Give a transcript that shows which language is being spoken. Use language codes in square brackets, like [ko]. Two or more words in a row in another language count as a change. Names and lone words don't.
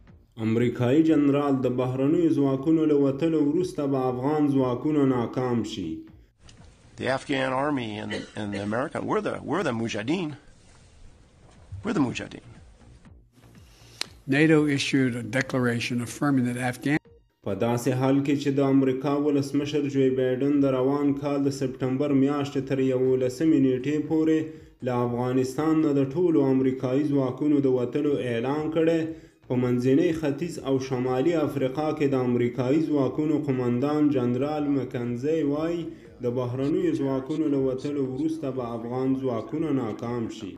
[ps] امریکایي جنرال د بهرنیو ځواکونو له وتلو وروسته به افغان ځواکونه ناکام شي. [en] The Afghan army and the American, we're the Mujahideen. We're the Mujahideen. NATO issued a declaration affirming that Afghan [ps] په داسې حال کې چې د امریکا ولسمشر جوی بایډن د روان کال د سپټمبر میاشتې تر 11 نیټې پورې له افغانستان نه د ټولو امریکایي ځواکونو د وتلو اعلان کړی. په منځني ختیځ او شمالي افریقا کې د امریکایي ځواکونو قماندان جنرال مکنزي وایي د بهرنیو ځواکونو له وتلو وروسته به افغان ځواکونه ناکام شي.